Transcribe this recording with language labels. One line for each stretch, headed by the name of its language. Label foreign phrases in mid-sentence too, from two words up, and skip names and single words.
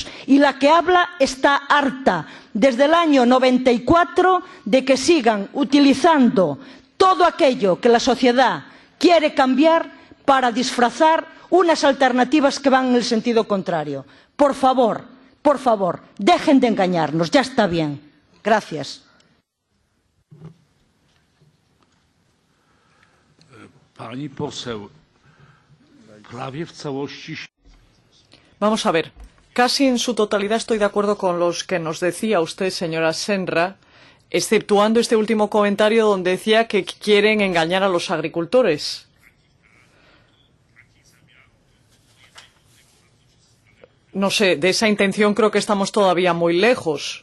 Spanish: Y la que habla está harta desde el año 94 de que sigan utilizando todo aquello que la sociedad quiere cambiar para disfrazar unas alternativas que van en el sentido contrario. Por favor, dejen de engañarnos. Ya está bien. Gracias.
Polish: Pani poseł, prawie w całości.
Spanish: Vamos a ver, casi en su totalidad estoy de acuerdo con los que nos decía usted, señora Senra, exceptuando este último comentario donde decía que quieren engañar a los agricultores. No sé, de esa intención creo que estamos todavía muy lejos.